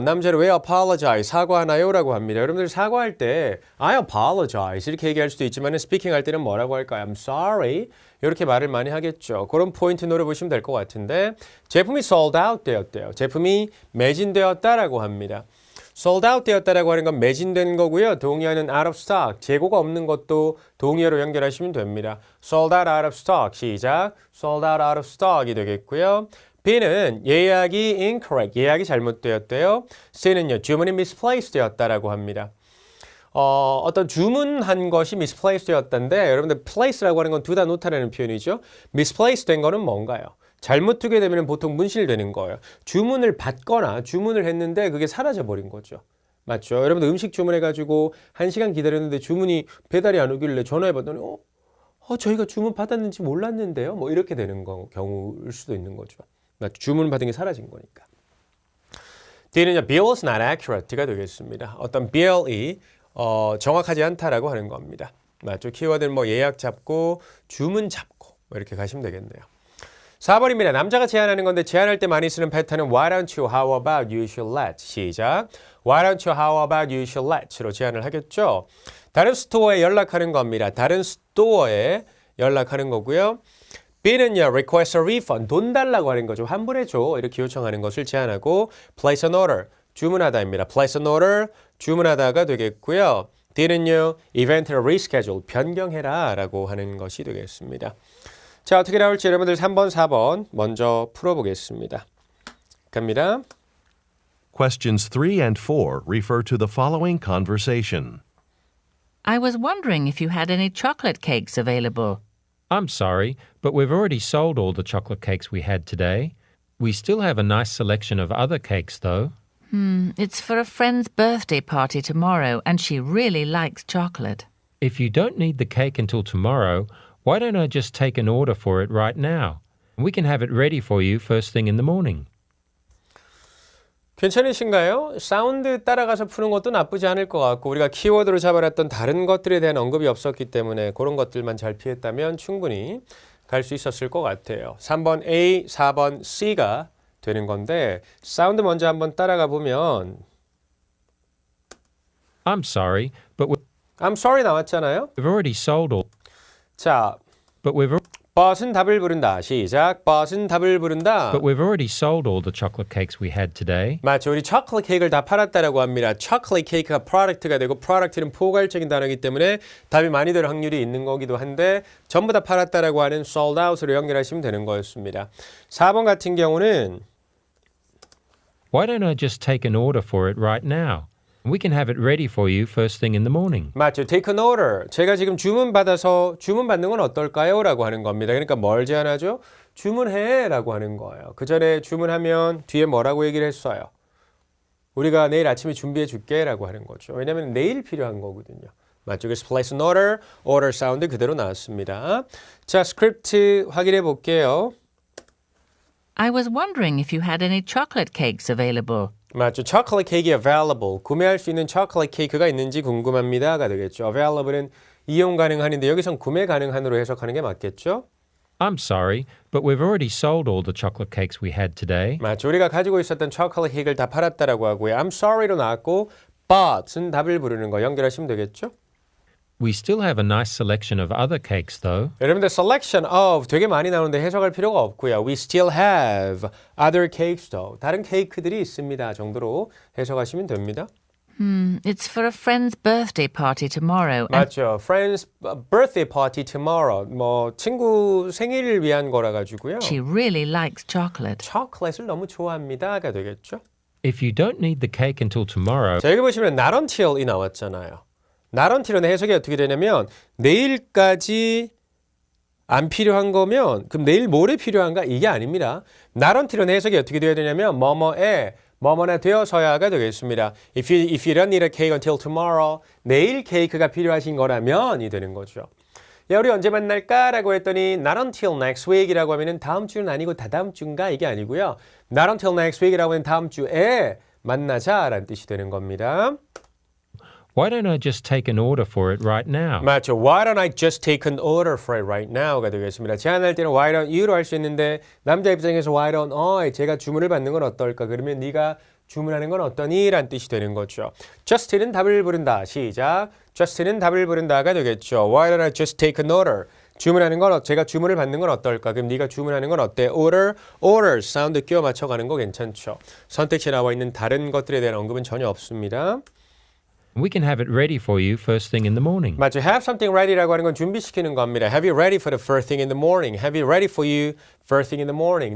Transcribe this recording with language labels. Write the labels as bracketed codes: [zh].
[ko] 남자를 왜 apologize, 사과하나요? 라고 합니다. 여러분들 사과할 때 [en] I apologize [ko] 이렇게 얘기할 수도 있지만 스피킹 할 때는 뭐라고 할까요? [en] I'm sorry [ko] 이렇게 말을 많이 하겠죠. 그런 포인트 노려보시면 될 것 같은데 제품이 [en] sold out [ko] 되었대요. 제품이 매진되었다라고 합니다. [en] sold out [ko] 되었다라고 하는 건 매진된 거고요. 동의어는 [en] out of stock, [ko] 재고가 없는 것도 동의어로 연결하시면 됩니다. [en] sold out, out of stock, [ko] 시작. sold out, out of stock이 되겠고요. B는 예약이 incorrect, 예약이 잘못되었대요. C는요, 주문이 misplaced 되었다라고 합니다. 어떤 주문한 것이 misplaced 되었다인데 여러분들 place라고 하는 건 두다 놓다라는 표현이죠. misplaced 된 거는 뭔가요? 잘못 두게 되면 보통 문실되는 거예요. 주문을 받거나 주문을 했는데 그게 사라져버린 거죠. 맞죠? 여러분들 음식 주문해가지고 1시간 기다렸는데 주문이 배달이 안 오길래 전화해봤더니 저희가 주문 받았는지 몰랐는데요. 뭐 이렇게 되는 경우일 수도 있는 거죠. 맞죠? 주문 받은 게 사라진 거니까. D는요, [en] bill is not accurate [ko] 가 되겠습니다. 어떤 bill이 정확하지 않다라고 하는 겁니다. 맞죠? 키워드는 뭐 예약 잡고 주문 잡고 이렇게 가시면 되겠네요. 4번입니다. 남자가 제안하는 건데 제안할 때 많이 쓰는 패턴은 [en] Why don't you, how about you should let [ko] 시작. [en] Why don't you, how about you should let [ko] 로 제안을 하겠죠. 다른 스토어에 연락하는 겁니다. 다른 스토어에 연락하는 거고요. B는요, [en] request a refund, [ko] 돈 달라고 하는 거죠. 환불해줘 이렇게 요청하는 것을 제안하고 [en] place an order, [ko] 주문하다입니다. [en] place an order, [ko] 주문하다가 되겠고요. D는요, event를 reschedule, 변경해라 라고 하는 것이 되겠습니다. 자, 어떻게 나올지 여러분들 3번, 4번 먼저 풀어보겠습니다. 갑니다. [en] Questions 3 and 4 refer to the following conversation. I was wondering if you had any chocolate cakes available. I'm sorry, but we've already sold all the chocolate cakes we had today. We still have a nice selection of other cakes, though. It's for a friend's birthday party tomorrow, and she really likes chocolate. If you don't need the cake until tomorrow, why don't I just take an order for it right now? We can have it ready for you first thing in the morning. [ko] 괜찮으신가요? 사운드 따라가서 푸는 것도 나쁘지 않을 것 같고 우리가 키워드로 잡아놨던 다른 것들에 대한 언급이 없었기 때문에 그런 것들만 잘 피했다면 충분히 갈 수 있었을 것 같아요. 3번 A, 4번 C가 되는 건데 사운드 먼저 한번 따라가 보면 [en] I'm sorry, but [ko] I'm sorry 나왔잖아요. [en] we've already sold all. [ko] 자, [en] But we've [ko] but은 답을 부른다. 시작. but은 답을 부른다. [en] But we've already sold all the chocolate cakes we had today. [ko] 맞죠. 우리 초콜릿 케이크를 다 팔았다라고 합니다. 초콜릿 케이크가 프로덕트가 되고 프로덕트는 포괄적인 단어이기 때문에 답이 많이 될 확률이 있는 거기도 한데 전부 다 팔았다라고 하는 [en] sold out [ko] 으로 연결하시면 되는 거였습니다. 4번 같은 경우는 [en] Why don't I just take an order for it right now? We can have it ready for you first thing in the morning. [ko] 맞죠. [en] Take an order. [ko] 제가 지금 주문받아서 주문받는 건 어떨까요? 라고 하는 겁니다. 그러니까 뭘 제안하죠? 주문해 라고 하는 거예요. 그 전에 주문하면 뒤에 뭐라고 얘기를 했어요? 우리가 내일 아침에 준비해 줄게 라고 하는 거죠. 왜냐하면 내일 필요한 거거든요. 맞죠. 그래서 [en] place an order, [ko] order 사운드 그대로 나왔습니다. 자, 스크립트 확인해 볼게요. [en] I was wondering if you had any chocolate cakes available. [ko] 맞죠. 초콜릿 케이크 available. 구매할 수 있는 초콜릿 케이크가 있는지 궁금합니다가 되겠죠. available은 이용 가능한인데 여기선 구매 가능한으로 해석하는 게 맞겠죠? [en] I'm sorry, but we've already sold all the chocolate cakes we had today. [ko] 맞죠. 우리가 가지고 있었던 초콜릿 케이크를 다 팔았다라고 하고요. [en] I'm sorry [ko] 로 나왔고 but은 답을 부르는 거 연결하시면 되겠죠? [en] We still have a nice selection of other cakes, though. [ko] 여러분들 selection of 되게 많이 나오는데 해석할 필요가 없고요. [en] We still have other cakes though. [ko] 다른 케이크들이 있습니다 정도로 해석하시면 됩니다. [en] It's for a friend's birthday party tomorrow. [ko] 맞죠. [en] Friend's birthday party tomorrow. [ko] 뭐 친구 생일을 위한 거라 가지고요. [en] She really likes chocolate. [ko] 초콜릿을 너무 좋아합니다가 되겠죠. [en] If you don't need the cake until tomorrow, [ko] 자, 여기 보시면 [en] not until [ko] 이 나왔잖아요. not until은 해석이 어떻게 되냐면 내일까지 안 필요한 거면 그럼 내일 모레 필요한가? 이게 아닙니다. [en] not until [ko] 은 해석이 어떻게 되어야 되냐면 뭐뭐에 뭐뭐나 되어서야가 되겠습니다. [en] If you don't need a cake until tomorrow, [ko] 내일 케이크가 필요하신 거라면이 되는 거죠. 야, 우리 언제 만날까라고 했더니 [en] not until next week [ko] 이라고 하면은 다음 주는 아니고 다다음 주인가 이게 아니고요. [en] not until next week [ko] 이라고 하면 다음 주에 만나자라는 뜻이 되는 겁니다. [en] why don't I just take an order for it right now? [ko] 맞죠. [en] Why don't I just take an order for it right now가 되겠습니다. [ko] 제안할 때는 [en] why don't you [ko] 로 할 수 있는데 남자 입장에서 [en] why don't I [ko] 제가 주문을 받는 건 어떨까? 그러면 네가 주문하는 건 어떠니? 라는 뜻이 되는 거죠. Just는 답을 부른다. 시작. Just는 답을 부른다가 되겠죠. [en] Why don't I just take an order? [ko] 주문하는 건 제가 주문을 받는 건 어떨까? 그럼 네가 주문하는 건 어때? order 사운드 끼워 맞춰가는 거 괜찮죠. 선택지에 나와 있는 다른 것들에 대한 언급은 전혀 없습니다. [en] We can have it ready for you first thing in the morning. [ko] 맞죠. [en] Have something ready [ko] 라고 하는 건 준비시키는 겁니다. [en] Have you ready for the first thing in the morning? Have you ready for you first thing in the morning?